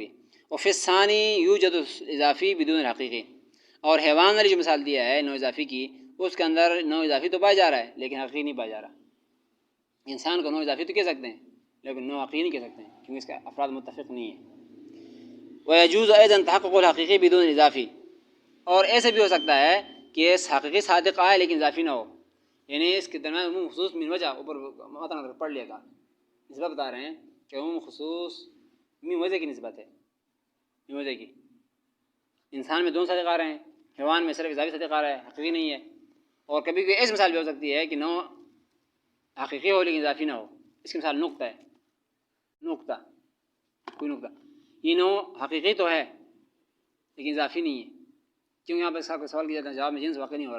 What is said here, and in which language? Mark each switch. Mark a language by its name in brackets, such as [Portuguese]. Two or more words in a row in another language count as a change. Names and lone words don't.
[Arabic] وفی الثانی یوجد اضافی بدون حقیقی، [Urdu] اور حیوان والی جو مثال دیا ہے نوع اضافی کی اس کے اندر نوع اضافی تو پایا جا رہا ہے لیکن حقیقی نہیں پایا جا رہا. انسان کو نوع اضافی تو کہہ سکتے ہیں لیکن نوع حقیقی نہیں کہہ سکتے ہیں کیونکہ اس کا افراد متفق نہیں ہے. [Arabic] ويجوز ايضا تحقق الحقیقی بدون اضافی، [Urdu] اور ایسے بھی ہو سکتا ہے کہ اس حقیقی صادق آئے لیکن اضافی نہ ہو، یعنی اس کے درمیان عموم خصوص من وجہ اوپر متن پڑھ لے گا نسبت بتا رہے ہیں کہ عموم خصوص من وجہ کی نسبت ہے، من وجہ کی. انسان میں دونوں صادق آ رہے ہیں، حیوان میں صرف اضافی صادق آ رہا ہے حقیقی نہیں ہے. اور کبھی کوئی ایسی مثال بھی ہو سکتی ہے کہ نو حقیقی ہو لیکن اضافی نہ ہو. اس کی مثال نقطہ ہے، نقطہ کوئی نقطہ یہ نو حقیقی تو ہے لیکن اضافی نہیں ہے، کیوں یہاں پہ صاحب کا سوال کیا جاتا ہے جواب میں جنس واقع نہیں ہو رہا.